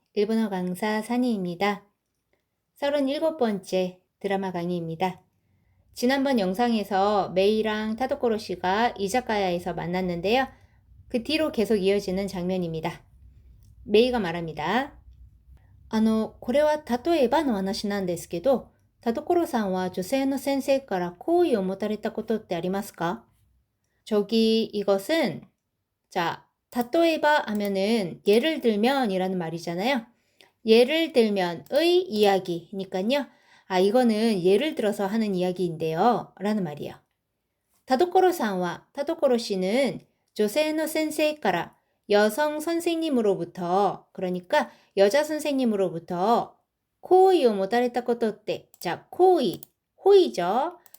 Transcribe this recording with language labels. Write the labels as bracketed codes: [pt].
[ko] 일본어 강사 산이입니다. 37번째 드라마 강의입니다. 지난번 영상에서 메이랑 타도코로 씨가 이자카야에서 만났는데요. 그 뒤로 계속 이어지는 장면입니다. 메이가 말합니다. [ja] これは例えばの話なんですけど、田所さんは女性の先生から好意を持たれたことってありますか? [ko] 저기 이것은 자, [ja] 例えば [ko] 하면은 예를 들면이라는 말이잖아요. 예를 들면의 이야기니까요. 이거는 예를 들어서 하는 이야기인데요. 라는 말이에요. 타도코로さんは 타도코로 씨는 [ja] 女性の先生から [ko] 여성 선생님으로부터 그러니까 여자 선생님으로부터 호의 [ja] を持たれたことって [ko] 자, 호의, 호의죠.